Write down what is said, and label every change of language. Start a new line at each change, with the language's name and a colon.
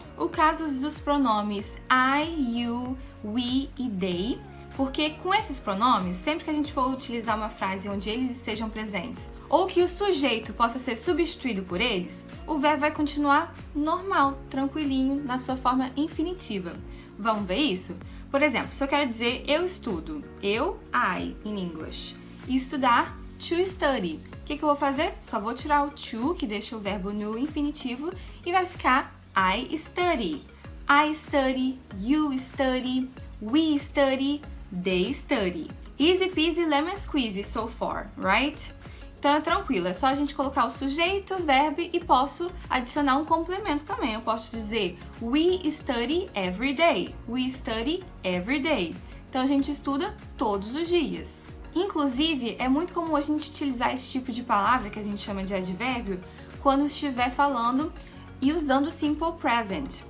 Portuguese: O caso dos pronomes I, you, we e they, porque com esses pronomes, sempre que a gente for utilizar uma frase onde eles estejam presentes ou que o sujeito possa ser substituído por eles, o verbo vai continuar normal, tranquilinho, na sua forma infinitiva. Vamos ver isso? Por exemplo, se eu quero dizer eu estudo, I, in English, e estudar, to study. O que eu vou fazer? Só vou tirar o to, que deixa o verbo no infinitivo, e vai ficar
English: I study. I study, you study, we study, they study. Easy peasy lemon squeezy so far, right?
Portuguese: Então é tranquilo, é só a gente colocar o sujeito, verbo e posso adicionar um complemento também. Eu posso dizer
English: we study every day. We study every day.
Portuguese: Então a gente estuda todos os dias. Inclusive, é muito comum a gente utilizar esse tipo de palavra, que a gente chama de advérbio, quando estiver falando e usando o Simple Present.